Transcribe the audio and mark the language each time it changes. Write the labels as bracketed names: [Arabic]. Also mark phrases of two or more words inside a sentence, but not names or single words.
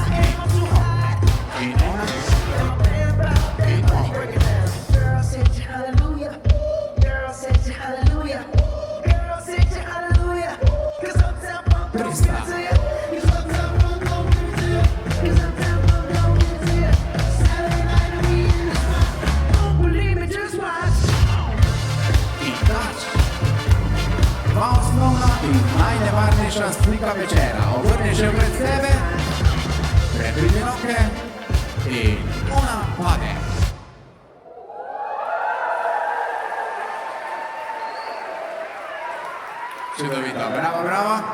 [Slovenian] In ona. In ona. [English] Girl said hallelujah. Girl said hallelujah. Girl said hallelujah. 'Cause uptown funk don't give it to you. 'Cause uptown funk don't give it to you. 'Cause uptown funk don't give it to you. Saturday night and we in the spot. Don't believe me, just watch. [Slovenian] In dač. Dva osnovna in najnevarnejša slika večera. Obrni že pred sebe, prepridi roke in ona pade. Čudovito, bravo.